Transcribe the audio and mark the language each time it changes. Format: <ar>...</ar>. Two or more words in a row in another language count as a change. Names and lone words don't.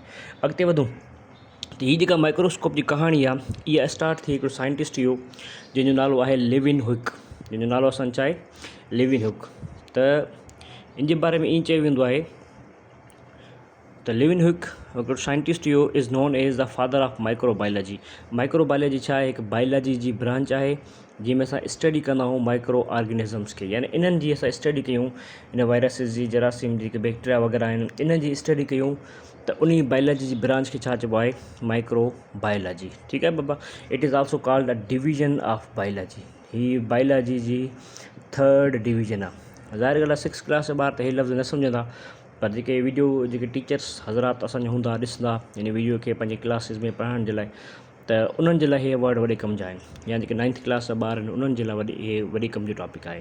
<sd>अॻिते वधूं त हीअ जेका माइक्रोस्कोप जी कहाणी आहे, इहा स्टार्ट थी हिकिड़ो साइंटिस्ट हुयो जंहिंजो नालो आहे लेविनहुक, जंहिंजो नालो असांजो छा आहे, लेविनहुक। त इन जे बारे में ईअं चयो वेंदो आहे त लेविनहुक हिकिड़ो साइंटिस्ट हुयो,</sd> <en>is known as the father of microbiology.</en> <sd>माइक्रोबायोलॉजी छा आहे, हिकु बायोलॉजी जी ब्रांच आहे, जंहिंमें असां स्टडी कंदा आहियूं</sd> <en>micro organisms</en> <sd>खे, यानी इन्हनि जी असां स्टडी कयूं, इन वायरसिस जी, जरासीम जी, जेके बैक्टीरिया वग़ैरह आहिनि, इन जी स्टडी कयूं, त उन बायोलॉजी जी ब्रांच खे छा चइबो आहे, माइक्रोबायोलॉजी। ठीकु आहे बाबा।</sd> <en>it is also called a division of biology.</en> <sd>हीअ बायोलॉजी जी</sd> <en>third division</en> <sd>आहे। ज़ाहिर ॻाल्हि आहे 6th क्लास जा ॿार त इहे लफ़्ज़ न सम्झंदा, पर जेके वीडियो जेके टीचर्स हज़रात असांजा हूंदा, ॾिसंदा इन वीडियो खे पंहिंजे क्लासिस में पढ़ाइण जे लाइ, त उन्हनि जे लाइ इहे वर्ड वॾे कम जा आहिनि, या जेके 9th क्लास जा ॿार आहिनि उन्हनि जे लाइ इहे वॾे कम जो टॉपिक आहे।</sd>